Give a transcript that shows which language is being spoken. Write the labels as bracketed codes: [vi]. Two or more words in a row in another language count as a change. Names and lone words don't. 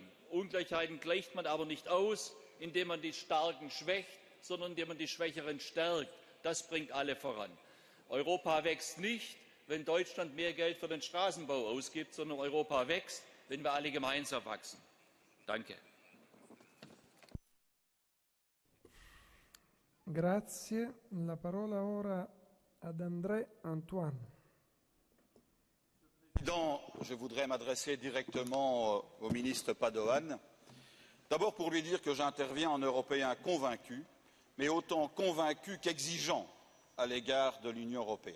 [de] Ungleichheiten gleicht man aber nicht aus, indem man die Starken schwächt, sondern indem man die Schwächeren stärkt. Das bringt alle voran. Europa wächst nicht, wenn Deutschland mehr Geld für den Straßenbau ausgibt, sondern Europa wächst, wenn wir alle gemeinsam wachsen. Danke. [it] Grazie. La parola ora ad André Antoine. [fr] Président, je voudrais m'adresser directement au ministre Padoan. D'abord pour lui dire que j'interviens en Européen convaincu, mais autant convaincu qu'exigeant à l'égard de l'Union européenne.